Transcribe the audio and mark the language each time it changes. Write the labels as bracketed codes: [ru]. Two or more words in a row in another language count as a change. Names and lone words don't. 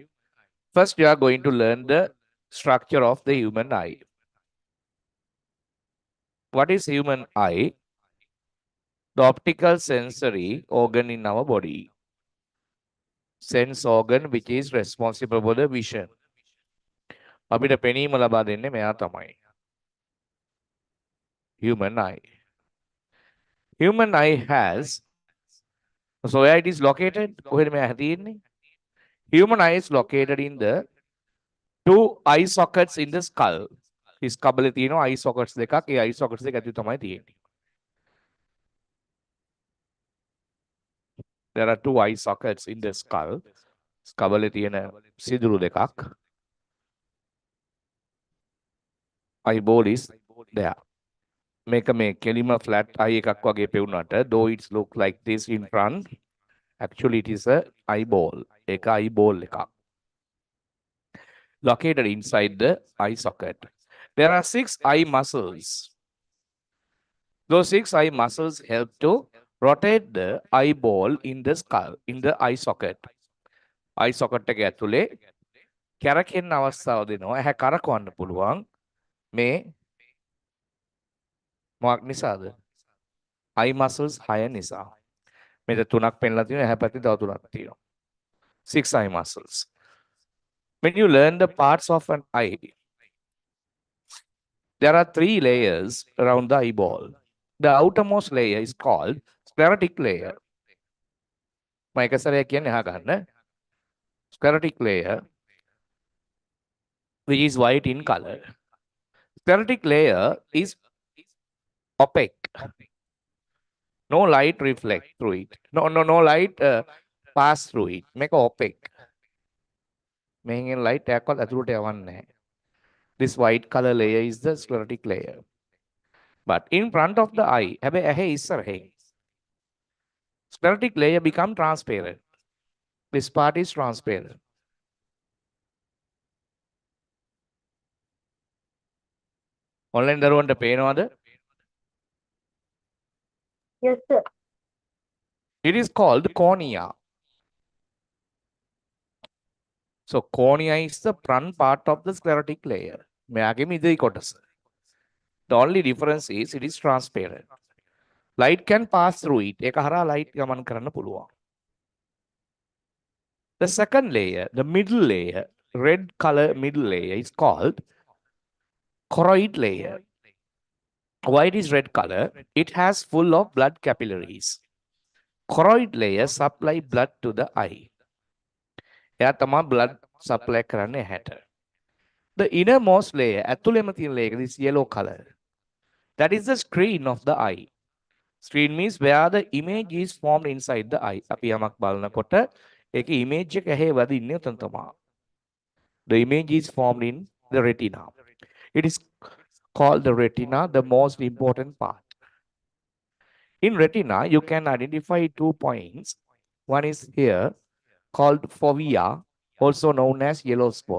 [en] First, you are going to learn the structure of the human eye. What is human eye? The optical sensory organ in our body. Sense organ which is responsible for the vision. [si] අපිට පෙනීම ලබා දෙන්නේ මෙයා තමයි. [en] Human eye. Human eye has, so where it is located? [si] කොහෙද මෙයා තියෙන්නේ? [en] Human eye is located in the two eye sockets in the skull. [si] His කබලේ තියෙනවා [en] eye sockets [si] දෙකක්. ඒ [en] eye sockets [si] දෙක ඇතුළේ තමයි තියෙන්නේ. [en] There are two eye sockets in the skull. [si] කබලේ තියෙන සිදුරු දෙකක්. [en] Eyeball is there. Make a [si] කෙලිම [en] flat eye [si] එකක් වගේ පෙවුනට, [en] though it look like this in front, actually it is a eyeball. [si] ඒක eyeball එකක්. [en] Located inside the eye socket. There are 6 eye muscles. Those 6 eye muscles help to rotate the eyeball in the skull, in the eye socket. Eye socket [si] එක ඇතුලේ කැරකෙන්න අවස්ථාව දෙනවා. ඇහැ කරකවන්න පුළුවන්. මේ මොකක් නිසාද? [en] eye muscles [si] 6 නිසා. මෙතන 3ක් පෙන්ලා තියෙනවා. ඇහැ පැත්තේ තව 3ක් තියෙනවා. [en] 6 eye muscles. When you learn the parts of an eye, there are 3 layers around the eyeball. The outermost layer is called sclerotic layer. [si] මම එක සැරයක් කියන්නේ අහගන්න. [en] Sclerotic layer, which is white in color. Sclerotic layer is opaque. No light reflect through it. No light pass through it. Make opaque. Making light [si] එකක්වත් ඇතුළට යවන්නේ නැහැ. [en] This white color layer is the sclerotic layer. But in front of the eye, [si] හැබැයි ඇහි ඉස්සරහින් [en] sclerotic layer become transparent. This part is transparent. [si] online දරුවන්ට පේනවද? [en] Yes, sir. It is called cornea. So cornea is the front part of the sclerotic layer. [si] මෙයාගේ මිදුයි කොටස. [en] The only difference is it is transparent. Light can pass through it. [si] ඒක හරහා light ගමන් කරන්න පුළුවන්. [en] The second layer, the middle layer, red color middle layer is called choroid layer. Why it is red color? It has full of blood capillaries. Choroid layer supply blood to the eye. එයා තමයි blood supply කරන්නේ ඇහැට. The innermost layer, [si] ඇතුළේම තියෙන [en] layer, this yellow color. That is the screen of the eye. Screen means where the image is formed inside the eye. [si] අපි යමක් බලනකොට ඒකේ image එක ඇහි වදින්නේ උතන තමයි. [en] The image is formed in the retina. It is called the retina, the most important part. In retina, you can identify 2 points. One is here called fovea, also known as yellow spot.